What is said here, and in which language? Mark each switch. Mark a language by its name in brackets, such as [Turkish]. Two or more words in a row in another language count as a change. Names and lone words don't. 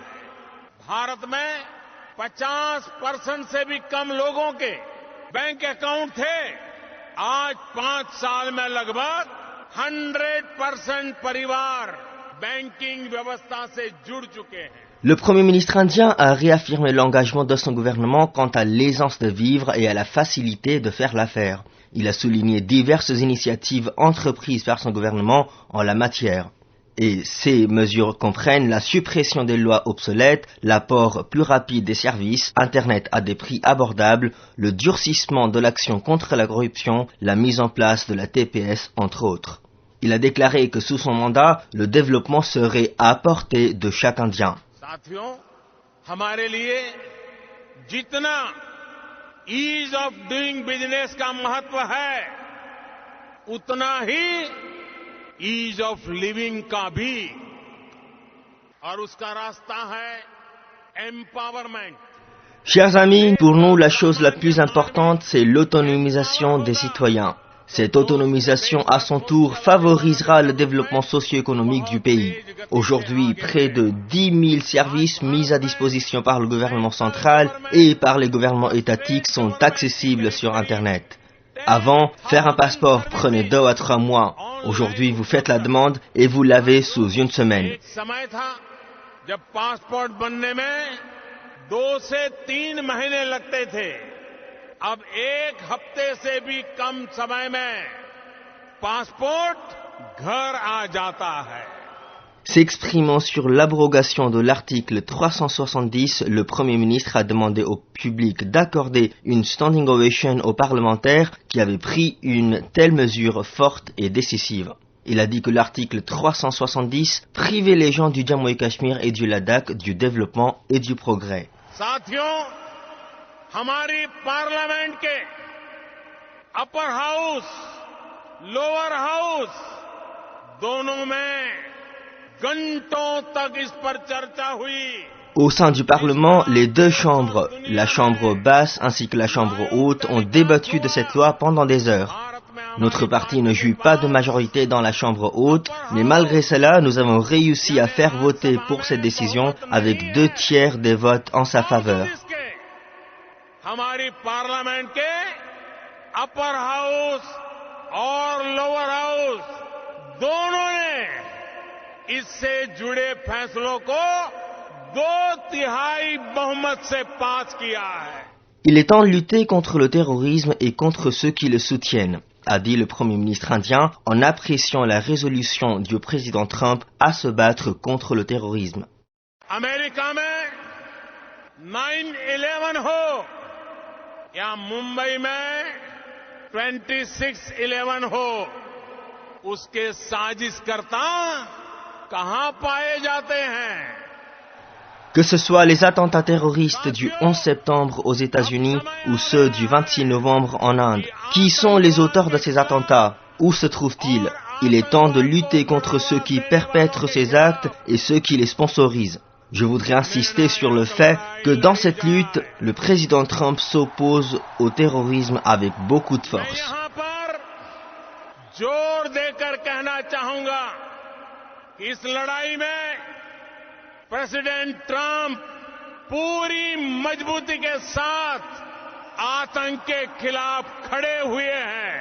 [Hindi] भारत में 50% से भी कम लोगों के [English] bank account [Hindi] थे। आज 5 साल में लगभग 100% परिवार बैंकिंग व्यवस्था से जुड़ चुके हैं। [French] Le Premier ministre indien a réaffirmé l'engagement de son gouvernement quant à l'aisance de vivre et à la facilité de faire l'affaire. Il a souligné diverses initiatives entreprises par son gouvernement en la matière. Et ces mesures comprennent la suppression des lois obsolètes, l'apport plus rapide des services, Internet à des prix abordables, le durcissement de l'action contre la corruption, la mise en place de la TPS, entre autres. Il a déclaré que sous son mandat, le développement serait à portée de chaque Indien. [Hindi] साथियों, हमारे लिए जितना [English] ease of doing business [Hindi] का महत्व है, उतना ही [English] ease of living [Hindi] का भी, और उसका रास्ता है एम्पावरमेंट। [French] Chers amis, pour nous, la chose la plus importante, c'est l'autonomisation des citoyens. Cette autonomisation, à son tour, favorisera le développement socio-économique du pays. Aujourd'hui, près de 10 000 services mis à disposition par le gouvernement central et par les gouvernements étatiques sont accessibles sur Internet. Avant, faire un passeport prenait 2 à 3 mois. Aujourd'hui, vous faites la demande et vous l'avez sous une semaine. [Hindi] जब पासपोर्ट बनने में 2 से 3 महीने लगते थे, अब 1 हफ्ते से भी कम समय में पासपोर्ट घर आ जाता है। [French] S'exprimant sur l'abrogation de l'article 370, le Premier ministre a demandé au public d'accorder une [English] standing ovation [French] aux parlementaires qui avaient pris une telle mesure forte et décisive. Il a dit que l'article 370 privait les gens du Jammu et Cachemire et du Ladakh du développement et du progrès. [Hindi] साथियों, हमारी पार्लियामेंट के [English] upper house, lower house [Hindi] दोनों में घंटों तक इस पर चर्चा हुई। [French] Au sein du Parlement, les 2 chambres, la chambre basse ainsi que la chambre haute, ont débattu de cette loi pendant des heures. Notre parti ne jouit pas de majorité dans la chambre haute, mais malgré cela, nous avons réussi à faire voter pour cette décision avec 2 tiers des votes en sa faveur. [Hindi] हमारी पार्लियामेंट के [English] upper house [Hindi] और [English] lower house [Hindi] दोनों ने इससे जुड़े फैसलों को 2/3 बहुमत से पास किया है. [French] Il est temps de lutter contre le terrorisme et contre ceux qui le soutiennent, a dit le Premier ministre indien en appréciant la résolution du président Trump à se battre contre le terrorisme. [Hindi] अमेरिका में 9/11 हो या मुंबई में 26/11 हो, उसके साजिशकर्ता कहां पाए जाते हैं? [French] Que ce soit les attentats terroristes du 11 septembre aux États-Unis ou ceux du 26 novembre en Inde, qui sont les auteurs de ces attentats? Où se trouvent-ils? Il est temps de lutter contre ceux qui perpètrent ces actes et ceux qui les sponsorisent. Je voudrais insister sur le fait que dans cette lutte, le président Trump s'oppose au terrorisme avec beaucoup de force. [Hindi] प्रेसिडेंट ट्रंप पूरी मजबूती के साथ आतंक के खिलाफ खड़े हुए हैं.